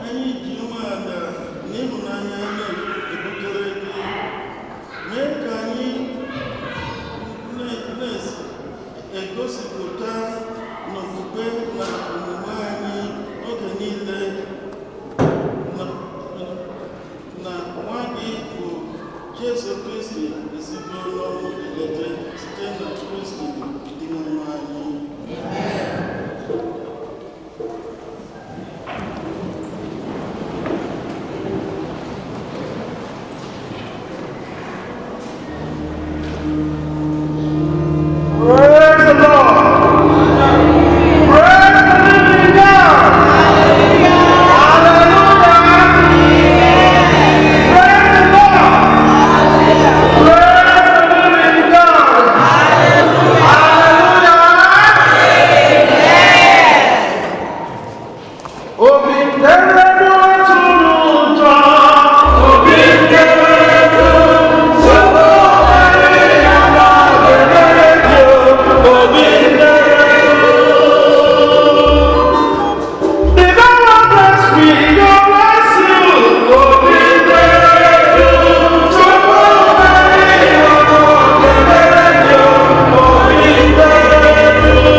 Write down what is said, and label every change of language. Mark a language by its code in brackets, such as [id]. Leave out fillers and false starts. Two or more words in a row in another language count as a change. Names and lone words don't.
[ig] anyị ji umeala na ịhụnanya na-ebutere gị mee ka anyị na-egosipụta n'okpukpe na omume anyị oge niile na nwa gị bụ Jesu Kristi ezigbo n'ọnwụ elete site na Kristi dị n'ime anyị. [en] Praise the Lord. Praise the living God. Hallelujah. Praise the Lord. Praise the living God. Hallelujah. [ig] Obinderedu atụrụ Obinderedu sọgbọ ya n'ọgụgụ Obinderedu. [en] The God bless me, God bless you. [ig] Obinderedu sọgbọ ya n'ọgụgụ Obinderedu.